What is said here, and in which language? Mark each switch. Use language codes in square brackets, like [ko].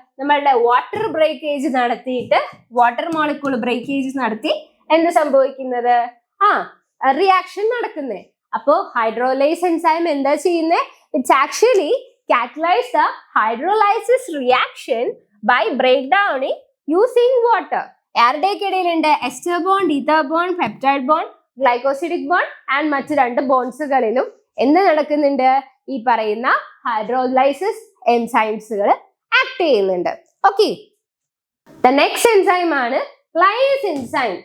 [ml] നമ്മളുടെ water breakage നടത്തിയിട്ട് water molecule breakage നടത്തി എന്ത് സംഭവിക്കുന്നത്? റിയാക്ഷൻ നടക്കുന്നത്. അപ്പോ ഹൈഡ്രോലൈസ് എൻസൈം എന്താ ചെയ്യുന്നത്? [en] It's actually catalyze the hydrolysis reaction by breakdowning using water. [ml] ആരുടെയൊക്കെ ഇടയിലുണ്ട്? Ester bond, ether bond, peptide bond, glycosidic bond and മറ്റു 2 ബോണ്ട്സുകളിലും എന്ത് നടക്കുന്നുണ്ട്? ഈ പറയുന്ന ഹൈഡ്രോലൈസിസ് എൻസൈംസുകൾ ആക്ട് ചെയ്യുന്നുണ്ട്. ഓക്കെ, ദ നെക്സ്റ്റ് എൻസൈം ആണ് ലൈസ് എൻസൈം.